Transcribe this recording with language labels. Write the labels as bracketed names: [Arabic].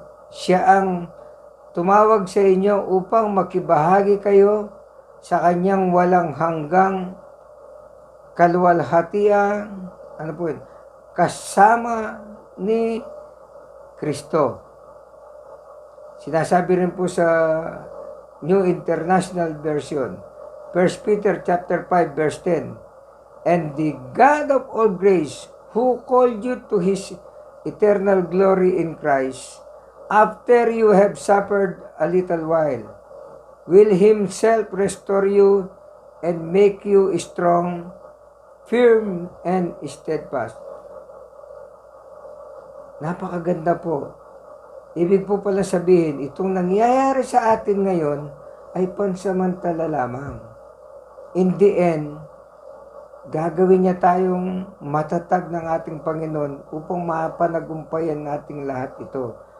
[Filipino] Siya ang tumawag sa inyo upang makibahagi kayo sa kanyang walang hanggang kaluwalhatian, kasama ni Kristo. Sinasabi rin po sa [English] New International Version, 1 Peter chapter 5 verse 10, "And the God of all grace, who called you to His eternal glory in Christ, after you have suffered a little while, will Himself restore you and make you strong, firm, and steadfast." [Filipino] Napakaganda po. Ibig po pala sabihin, itong nangyayari sa atin ngayon ay pansamantala lamang. [English] In the end, [Filipino] gagawin niya tayong matatag ng ating Panginoon upang mapanagumpayan nating lahat ito.